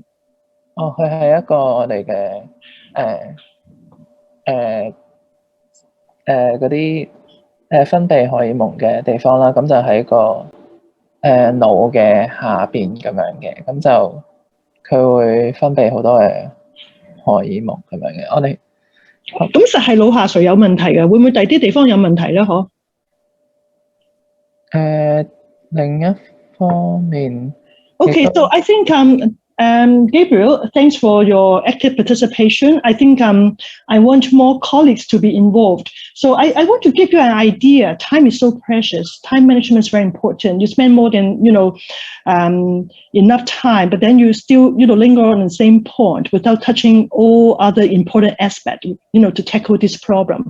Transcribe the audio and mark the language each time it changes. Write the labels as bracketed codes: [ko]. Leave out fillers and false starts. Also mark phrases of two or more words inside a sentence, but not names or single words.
[yue] 佢係一個我哋嘅嗰啲分泌荷爾蒙嘅地方啦。咁就喺個腦嘅下邊咁樣嘅，咁就佢會分泌好多嘅荷爾蒙咁樣嘅。我哋咁實係腦下垂有問題嘅，會唔會第啲地方有問題咧？嗬？另一方面 [en] Okay, so I think Gabriel, thanks for your active participation. I think I want more colleagues to be involved. So I want to give you an idea. Time is so precious. Time management is very important. You spend more than enough time, but then you still linger on the same point without touching all other important aspects to tackle this problem.